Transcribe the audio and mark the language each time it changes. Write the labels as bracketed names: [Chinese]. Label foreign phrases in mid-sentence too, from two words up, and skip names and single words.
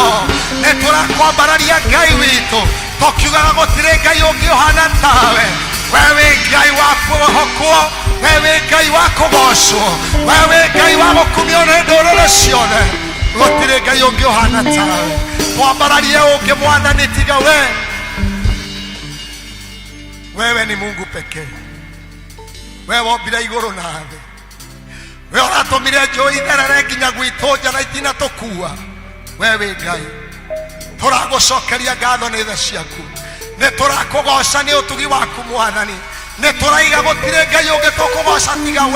[Kikuyu] Nĩ tũrakwambararia Ngai witũ. Tũkiugaga gũtirĩ Ngai ũngĩ ũhana tawe. We wĩ Ngai wa kwĩhokwo. We wĩ Ngai wa kũgocwo. We wĩ Ngai wa gũkumio nĩ ndũrĩrĩ ciothe. Gũtirĩ Ngai ũngĩ ũhana tawe. Twambararie ũngĩ mwathani tiga we. [Swahili] Wewe ni Mungu pekee. [Kikuyu] Wewe wombire igũrũ na thĩ. We ũratũmire njũĩ itherere nginya gwitũ nja na itinatũkua. We wĩ Ngai. Tũragũcokeria ngatho nĩ tha ciaku. Nĩ tũrakũgoca nĩ ũtugi waku mwathani. Nĩ tũraiga gũtirĩ Ngai ũngĩ tũkũgoca tiga we.